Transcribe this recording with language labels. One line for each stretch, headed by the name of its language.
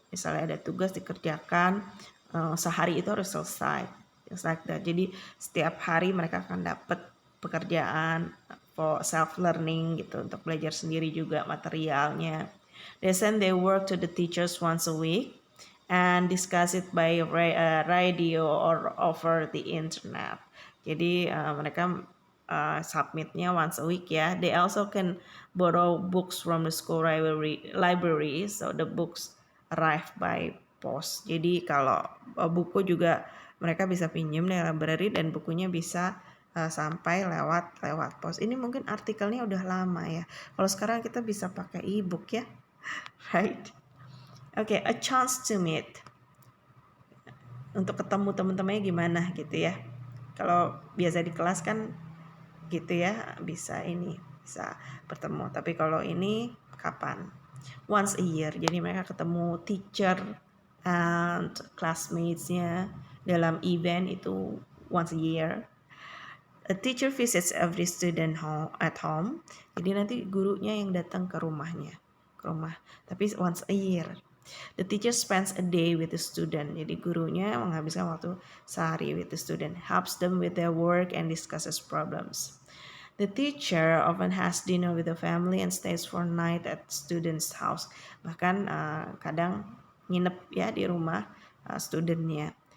Indonesian: Misalnya ada tugas dikerjakan sehari itu harus selesai.
English: Like that.
Indonesian: Jadi setiap hari mereka akan dapat pekerjaan
English: for self learning
Indonesian: gitu, untuk belajar sendiri juga materialnya.
English: They send their work to the teachers once a week and discuss it by radio or over the internet.
Indonesian: Jadi mereka submitnya
English: once a week
Indonesian: ya.
English: They also can borrow books from the school library, so the books arrive by post.
Indonesian: Jadi kalau buku juga mereka bisa pinjam dari library, dan bukunya bisa sampai lewat pos. Ini mungkin artikelnya udah lama ya. Kalau sekarang kita bisa pakai e-book ya, right?
English: Okay, a chance to meet.
Indonesian: Untuk ketemu teman-temannya gimana gitu ya. Kalau biasa di kelas kan gitu ya, bisa bertemu. Tapi kalau ini kapan?
English: Once a year.
Indonesian: Jadi mereka ketemu teacher and classmates-nya dalam event itu once a year.
English: A teacher visits every student at home.
Indonesian: Jadi nanti gurunya yang datang ke rumah. Tapi once a year.
English: The teacher spends a day with the student.
Indonesian: Jadi gurunya menghabiskan waktu sehari
English: with the student, helps them with their work and discusses problems. The teacher often has dinner with the family and stays for night at student's house.
Indonesian: Bahkan kadang nginep ya di rumah studentnya.